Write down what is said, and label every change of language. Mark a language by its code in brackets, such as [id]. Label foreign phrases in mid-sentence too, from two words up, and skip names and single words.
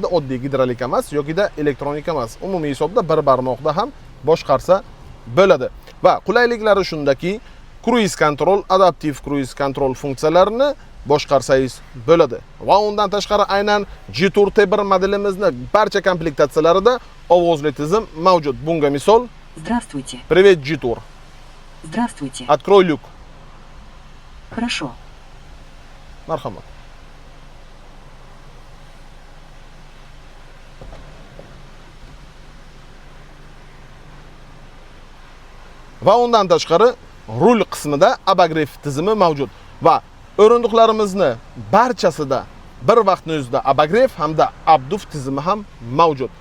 [uz] Oddiy gidrolik emas yokida elektronika emas. Umumiy hisobda bir barmoqda ham boshqarsa bo'ladi. Va qulayliklari shundaki, [en] cruise control, [uz] adaptiv [en] cruise control [uz] funksiyalarini boshqarsangiz bo'ladi. Va undan tashqari aynan G-Tour T1 modelimizni barcha komplektatsiyalarida ovozli tizim mavjud. Bunga misol: [ru] Здравствуйте. Привет, G-Tour. Здравствуйте. Открой люк. Хорошо. [uz] Marhamat. Va undan tashqari rul qismida abagrev tizimi mavjud va o'rindiqlarimizni barchasida bir vaqtning o'zida abagrev hamda abduf tizimi ham mavjud.